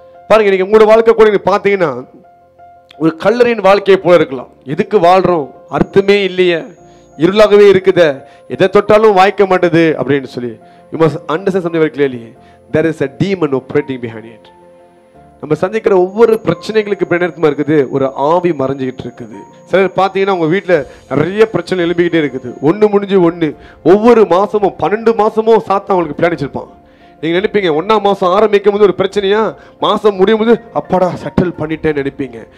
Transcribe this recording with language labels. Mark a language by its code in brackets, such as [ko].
[ta] பாருங்க, நீங்க உங்களோட வாழ்க்கை கூட நீங்க பாத்தீங்கன்னா ஒரு கல்லறையின் வாழ்க்கையை போல இருக்கலாம். எதுக்கு வாழ்றோம், அர்த்தமே இல்லையே, இருளாகவே இருக்குதே, எதை தொட்டாலும் வாய்க்க மாட்டேது அப்படின்னு சொல்லி. [en] You must understand something very clearly. There is a demon operating behind it. [ta] நம்ம சந்திக்கிற ஒவ்வொரு பிரச்சனைகளுக்கு பின்னர்த்தமா இருக்குது ஒரு ஆவி மறைஞ்சிக்கிட்டு இருக்குது. சிலர் பார்த்தீங்கன்னா உங்க வீட்டில் நிறைய பிரச்சனை எழுப்பிக்கிட்டே இருக்குது. ஒன்று முடிஞ்சு ஒன்று, ஒவ்வொரு மாசமும் 12 மாசமும் சாத்தான் அவங்களுக்கு பிளான் வச்சிருப்பான். நீங்க நினைப்பீங்க 1ஆம் மாசம் ஆரம்பிக்கும் போது ஒரு பிரச்சனையா, மாசம் முடியும் போது அப்பாடா செட்டில் பண்ணிட்டேன்னு நினைப்பீங்க.